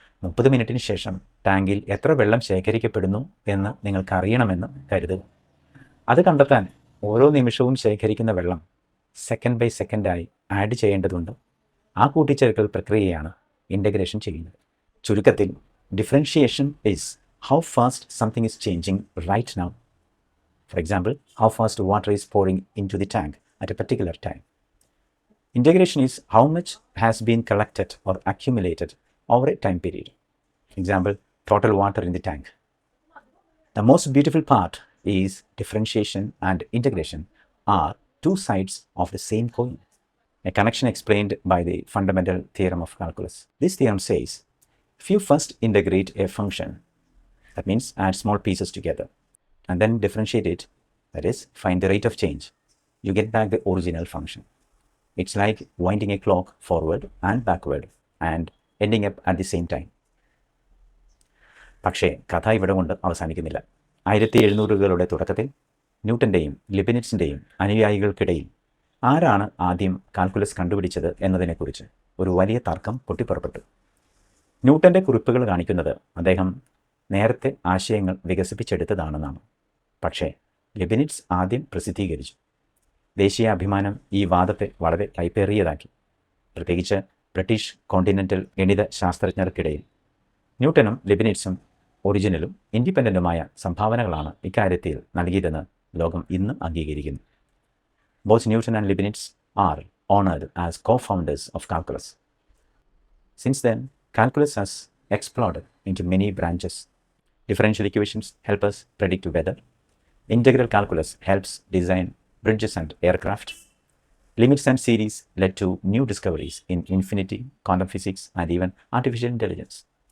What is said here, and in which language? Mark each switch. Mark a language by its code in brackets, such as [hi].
[ml] 30 മിനിറ്റിന് ശേഷം ടാങ്കിൽ എത്ര വെള്ളം ശേഖരിക്കപ്പെടുന്നു എന്ന് നിങ്ങൾക്ക് അറിയണമെന്ന് കരുതുക. അത് കണ്ടെത്താൻ ഓരോ നിമിഷവും ശേഖരിക്കുന്ന വെള്ളം സെക്കൻഡ് ബൈ സെക്കൻഡായി ആഡ് ചെയ്യേണ്ടതുണ്ട്. ആ കൂട്ടിച്ചേർക്കൽ പ്രക്രിയയാണ് ഇൻ്റഗ്രേഷൻ ചെയ്യുന്നത്. ചുരുക്കത്തിൽ, [en] Differentiation is how fast something is changing right now. For example, how fast water is pouring into the tank at a particular time. Integration is how much has been collected or accumulated over a time period. Example, total water in the tank. The most beautiful part is differentiation and integration are two sides of the same coin, a connection explained by the fundamental theorem of calculus. This theorem says, if you first integrate a function, that means add small pieces together, and then differentiate it, that is, find the rate of change, you get back the original function. It's like winding a clock forward and backward and ending up at the same time. [ml] പക്ഷേ കഥ ഇവിടെ കൊണ്ട് അവസാനിക്കുന്നില്ല. 1700കളുടെ തുടക്കത്തിൽ ന്യൂട്ടൻ്റെയും ലിബനിറ്റ്സിൻ്റെയും അനുയായികൾക്കിടയിൽ ആരാണ് ആദ്യം calculus കണ്ടുപിടിച്ചത് എന്നതിനെക്കുറിച്ച് ഒരു വലിയ തർക്കം പൊട്ടിപ്പുറപ്പെട്ടു. ന്യൂട്ടൻ്റെ കുറിപ്പുകൾ കാണിക്കുന്നത് അദ്ദേഹം നേരത്തെ ആശയങ്ങൾ വികസിപ്പിച്ചെടുത്തതാണെന്നാണ്. പക്ഷേ ലിബനിറ്റ്സ് ആദ്യം പ്രസിദ്ധീകരിച്ചു. ദേശീയ അഭിമാനം ഈ വാദത്തെ വളരെ കൈപ്പേറിയതാക്കി. പ്രത്യേകിച്ച് ബ്രിട്ടീഷ് കോണ്ടിനെൻ്റൽ ഗണിത ശാസ്ത്രജ്ഞർക്കിടയിൽ ന്യൂട്ടനും ലിബനിറ്റ്സും ഒറിജിനലും ഇൻഡിപെൻഡൻറ്റുമായ സംഭാവനകളാണ് ഇക്കാര്യത്തിൽ നൽകിയതെന്ന് ലോകം ഇന്ന് അംഗീകരിക്കുന്നു. [en] Both Newton and Leibniz are honored as co-founders of calculus. Since then, calculus has exploded into many branches. Differential equations help us predict weather. Integral calculus helps design bridges and aircraft. Limits and series led to new discoveries in infinity, quantum physics, and even artificial intelligence.